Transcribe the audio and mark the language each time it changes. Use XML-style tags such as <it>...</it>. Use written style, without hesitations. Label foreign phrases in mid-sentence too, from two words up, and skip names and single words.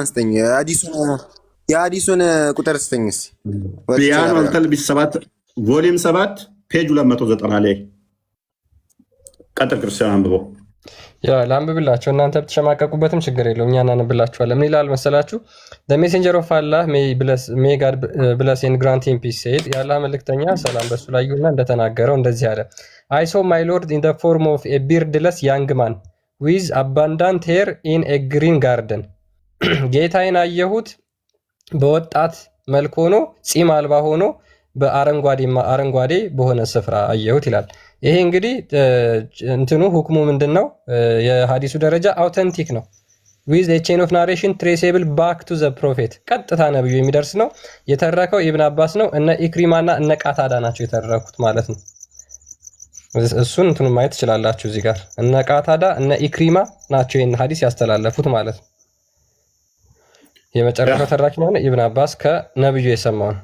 <am>የሐዲሱን ቁጥር ስተኝስ ቢያን ወልተልቢስ 7 ቮሊዩም 7 ፔጅ 290 ላይ ቀጥል። ክርስቲያን አንብበው። ያ ላንብብላችሁ። እናንተ ብትሸማቀቁበትም ችግር የለውም፣ እኛ እናነብላችኋለን። ምን ይላል መሰላችሁ?</am> <en>the messenger of Allah may God bless and grant him peace said</en> <am>የአላህ መልእክተኛ ሰላም በሱ ላይ ይሁንና እንደተናገረው እንደዚህ አለ።</am> <en>I saw my Lord in the form of a beardless young man with abundant hair in a green garden</en> <am>ጌታዬን አየሁት በወጣት መልክ ሆኖ ጺም አልባ ሆኖ በአረንጓዴ በሆነ ስፍራ አየሁት ይላል። ይሄ እንግዲህ እንትኑ ሁክሙ ምንድነው? የሐዲሱ ደረጃ አውተንቲክ ነው።</am> <en>with a chain of narration traceable back to the prophet</en> <am>ቀጥታ ነብዩ የሚደርስ ነው። የተረከው ኢብን አባስ ነው። እነ ኢክሪማና እነ ቃታዳ ናቸው የተረኩት ማለት ነው። እሱን እንትኑ ማየት ትችላላችሁ እዚህ ጋር እነ ቃታዳ እነ ኢክሪማ ናቸው ይሄን ሐዲስ ያስተላለፉት ማለት ነው። የመጨረሻው ተራኪ ነው ኢብን አባስ ከነብዩ የሰማው ነው።</am>